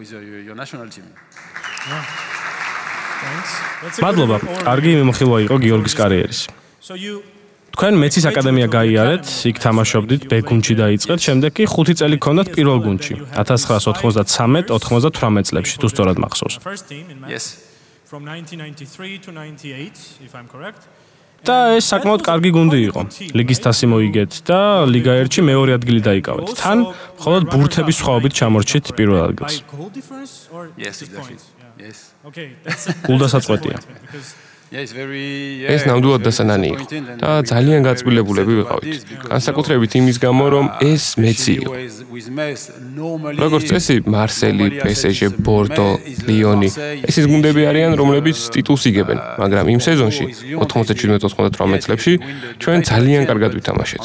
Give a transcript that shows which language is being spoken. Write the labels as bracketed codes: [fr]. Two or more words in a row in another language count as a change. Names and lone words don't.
[ka] მადლობა. კარგი მიმოხილვა იყო გიორგის კარიერის. თქვენ მეცის აკადემია გაიარეთ, იქ თამაშობდით, B გუნდში დაიწყეთ, შემდეგ კი 5 წელი გქონდათ პირველ გუნდში. 1993-98 წლებში, თუ სწორად მახსოვს. [en] Yes. From 1993 to 98, if I'm correct. [ka] და ეს საკმაოდ კარგი გუნდი იყო. ლიგის თასი მოიგეთ და ლიგა 1-ში მეორე ადგილი დაიკავეთ. თან მხოლოდ ბურთების სხვაობით ჩამორჩით პირველ ადგილს. [en] Yes, exactly. Yes. Okay, that's [ka] გულდასაწყვეტია. ეს ნამდვილად დასანანი იყო და ძალიან გაწბილებულები ვიყავით. განსაკუთრებით იმის გამო, რომ ეს მეცი იყო. როგორც წესი, მარსელი, PSG, ბორდო, ლიონი, ესეც გუნდები არიან, რომლებიც ტიტულს იგებენ, მაგრამ იმ სეზონში 97-98 წლებში ჩვენ ძალიან კარგად ვითამაშეთ.